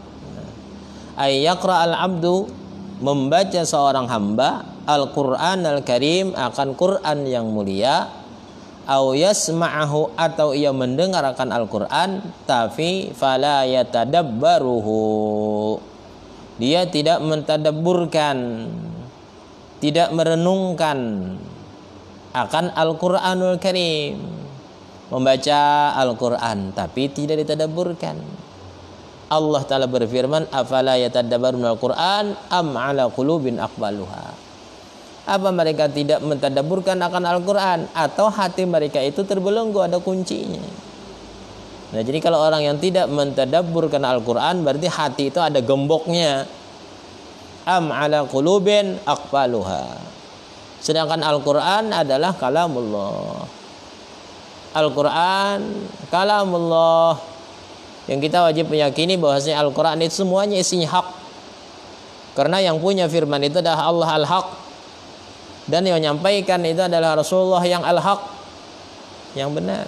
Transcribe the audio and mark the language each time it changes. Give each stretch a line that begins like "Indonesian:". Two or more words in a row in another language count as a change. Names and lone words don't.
Arabic: أي يقرأ العبد,
Indonesian: membaca seorang hamba Al-Qur'an Al-Karim, akan Quran yang mulia,
Arabic: أو يسمعه,
Indonesian: atau ia mendengarkan Al-Quran, tapi
Arabic: فلا يتدبره,
Indonesian: dia tidak mentadabburkan, tidak merenungkan akan Al-Quranul Karim. Membaca Al-Quran tapi tidak ditadabburkan. Allah Ta'ala berfirman,
Arabic: أفلا يتدبرون القرآن أم على قلوب أقفالها.
Indonesian: Apa mereka tidak mentadabburkan akan Al-Quran, atau hati mereka itu terbelenggu, ada kuncinya. Nah, jadi kalau orang yang tidak mentadabburkan Al-Quran, berarti hati itu ada gemboknya.
Arabic: أم على قلوب أقفالها.
Indonesian: Sedangkan Al-Quran adalah kalamullah. Al-Quran kalamullah, yang kita wajib meyakini bahwasanya Al-Quran itu semuanya isinya hak. Karena yang punya firman itu adalah Allah Al-Haq, dan yang menyampaikan itu adalah Rasulullah yang al-haq, yang benar.